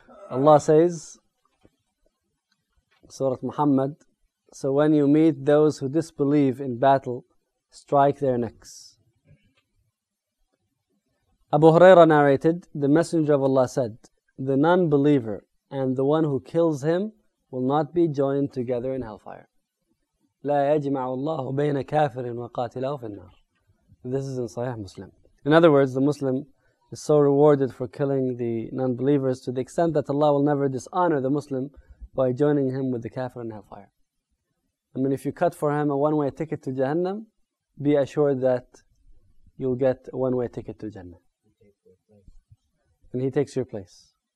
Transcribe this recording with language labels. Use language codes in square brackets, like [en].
[en] Allah says, Surah Muhammad, so when you meet those who disbelieve in battle, strike their necks. Abu Huraira narrated, the Messenger of Allah said, the non-believer and the one who kills him will not be joined together in hellfire. [ar] لا يجمع الله بين كافر وقاتله في النار. [en] This is in Sahih Muslim. In other words, the Muslim is so rewarded for killing the non-believers to the extent that Allah will never dishonor the Muslim by joining him with the kafir in hellfire. I mean, if you cut for him a one-way ticket to Jahannam, be assured that you'll get a one-way ticket to Jannah. And he takes your place.